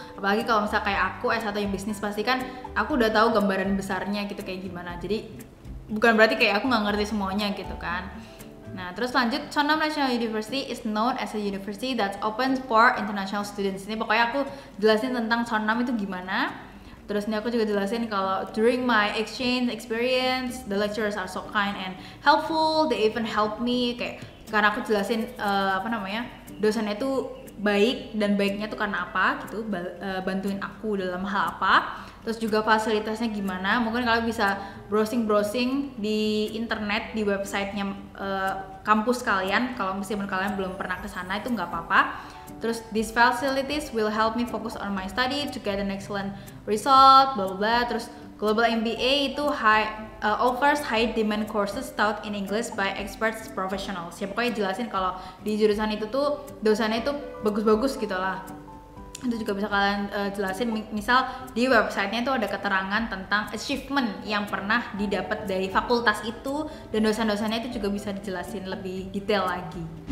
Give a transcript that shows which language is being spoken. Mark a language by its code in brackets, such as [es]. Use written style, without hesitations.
[id] Apalagi kalau misalnya kayak aku S1 yang bisnis, pasti kan aku udah tahu gambaran besarnya gitu kayak gimana. Jadi bukan berarti kayak aku nggak ngerti semuanya gitu kan. [en] Nah, terus lanjut, Chonam National University is known as a university that's open for international students. [id] Ini pokoknya aku jelasin tentang Chonam itu gimana. Terus ini aku juga jelasin kalau [en] during my exchange experience, the lecturers are so kind and helpful. They even help me [id] kayak karena aku jelasin dosennya itu baik dan baiknya tuh karena apa gitu, bantuin aku dalam hal apa. Terus juga fasilitasnya gimana, mungkin kalian bisa browsing di internet di websitenya kampus kalian. Kalau misalnya kalian belum pernah ke sana itu nggak apa-apa. [en] Terus these facilities will help me focus on my study to get an excellent result, blah blah blah. Terus Global MBA itu offers high demand courses taught in English by experts professionals. [id] Ya pokoknya jelasin kalau di jurusan itu tuh dosennya itu bagus-bagus gitu lah. Itu juga bisa kalian jelasin, misal di websitenya itu ada keterangan tentang achievement yang pernah didapat dari fakultas itu, dan dosen-dosennya itu juga bisa dijelasin lebih detail lagi.